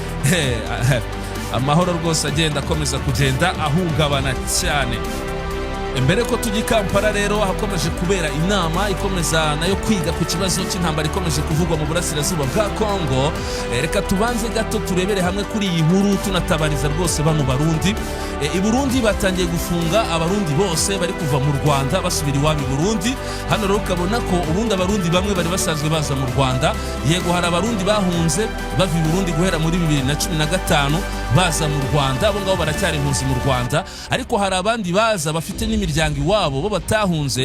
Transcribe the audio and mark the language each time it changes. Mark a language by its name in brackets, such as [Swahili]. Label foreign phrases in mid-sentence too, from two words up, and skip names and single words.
[Kinyarwanda] Amahoro rwose agenda akomeza kugenda ahungabana cyane. Mbere ko tujya Kampala rero hakomeje kubera inama ikomeza nayo kwiga ku kibazo cy'intambara ikomeje kuvugwa mu burasirazuba bwa Kongo. Reka tubanze gato turebere hamwe kuri iyi nkuru tunatabariza rwose bano Barundi. I Burundi batangiye gufunga abarundi bose bari kuva mu Rwanda basubira iwabo i Burundi. Hano rero ukabona ko ubundi abarundi bamwe bari basanzwe baza mu Rwanda. Yego hari abarundi bahunze bava i Burundi guhera muri 2015 baza mu Rwanda, abo ngabo baracyari impunzi mu Rwanda, ariko hari abandi baza bafite n'imiryango iwabo bo batahunze.